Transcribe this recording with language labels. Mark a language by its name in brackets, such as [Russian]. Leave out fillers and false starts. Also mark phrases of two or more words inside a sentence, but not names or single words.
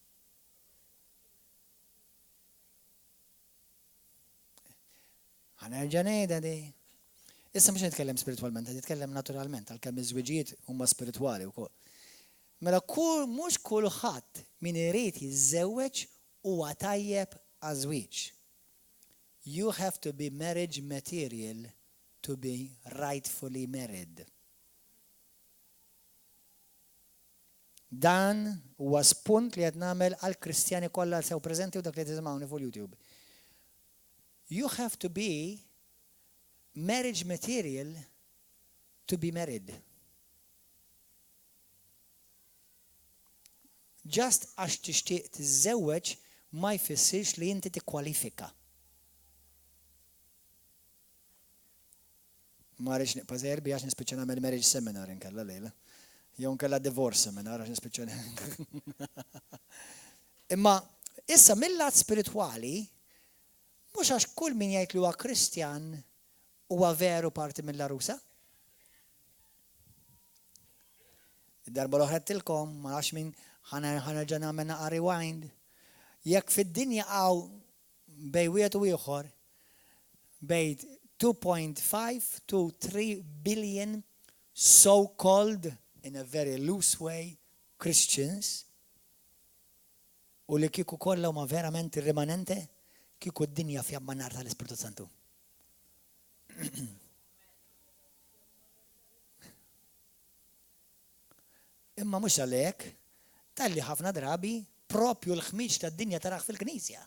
[Maltese] Ħanerġa' ngħidha di. Issa mhux nitkellem spiritwalment, qed nitkellem naturalment għalkemm iż-żwieġijiet huma spiritwali wkoll. Mela mhux kulħadd min irid jiżżewweġ huwa tajjeb għal żwieġ. [English] You have to be marriage material to be rightfully married. [Maltese] Dan huwa spunt li qed nagħmel għall Kristjani kollha sew preżenti u dak li tisimgħuni fuq YouTube. [English] You have to be marriage material to be married. [Maltese] Just għax tixtieq tiżżewweġ ma jfissirx li inti tikkwalifika. Ma rridx niqpa' żerbi għax nispiċċa nagħmel [English] marriage seminar [Maltese] inkella lejla. Jew nkella [English] divorce seminar [Maltese] għax nispiċċa. Imma issa mill-lat spiritwali mhux għax kull min jgħid li huwa Kristjan huwa veru parti mill-arusa. Id-darba l-oħra tilkom ma nafx min ħanerġa' nagħmel naqa' rewind. Jekk fid-dinja hawn bej wieħed u ieħor bejn [English] 2.5 to 3 billion so-called, in a very loose way, Christians, [Maltese] u li kieku kollha huma verament ir-rimanente, kieku d-dinja fjamma nar tal-Ispirtu Santu. Imma mhux għalhekk, talli ħafna drabi propju l-ħmiġ tad-dinja taraħ fil-Knisja.